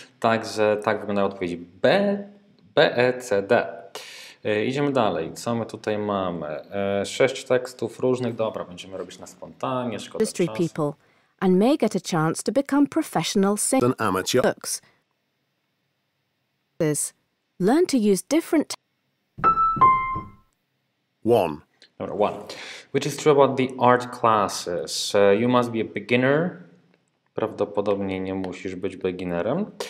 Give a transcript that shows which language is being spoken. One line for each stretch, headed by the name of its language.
Polish: Także tak wyglądają odpowiedzi B, E, C, D. Idziemy dalej. Co my tutaj mamy? 6 tekstów różnych. Dobra, będziemy robić na spontanie. Szkoda czasu.
English: People and may get a chance to become professional singers. An amateur. Learn to use different 1. Number 1. Which is true about the art classes. You must be a beginner.
Polish: Prawdopodobnie nie musisz być beginnerem.